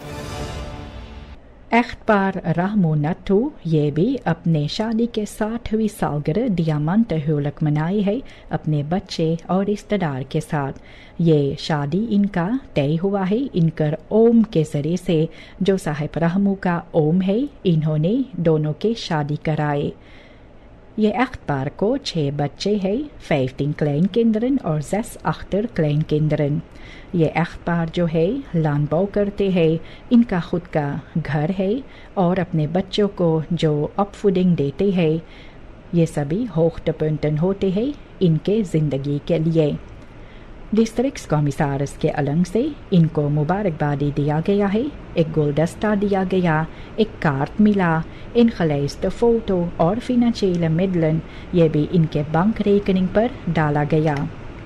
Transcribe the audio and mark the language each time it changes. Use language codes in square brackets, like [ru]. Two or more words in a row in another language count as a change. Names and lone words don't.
[hns] एchtpaar Rahmo Nattu ये भी अपने शादी के 60वीं सालगिरह दियामंत हुलक मनाए है अपने बच्चे और रिश्तेदार के साथ। ये शादी इनका तय हुआ है इनकर ओम के जरिए से, जो साहिब रहमू का ओम है, इन्होंने दोनों के शादी कराए। ये एchtpaar को 6 बच्चे हैं, 15 kleinkinderen और 6 [nl] achter kleinkinderen। [hns] ये एchtpaar जो है landbouw करते हैं, इनका खुद का घर है और अपने बच्चों को जो opvoeding देते हैं, ये सभी hoogtepunten होते हैं इनके ज़िंदगी के लिए। डिस्ट्रिक्ट कमिश्नर्स के अलंग से इनको मुबारकबादी दिया गया है, एक गुलदस्ता दिया गया, एक कार्ड मिला, ingelijste फोटो और [nl] financiële middelen [hns] ये भी इनके बैंक रेकनिंग पर डाला गया।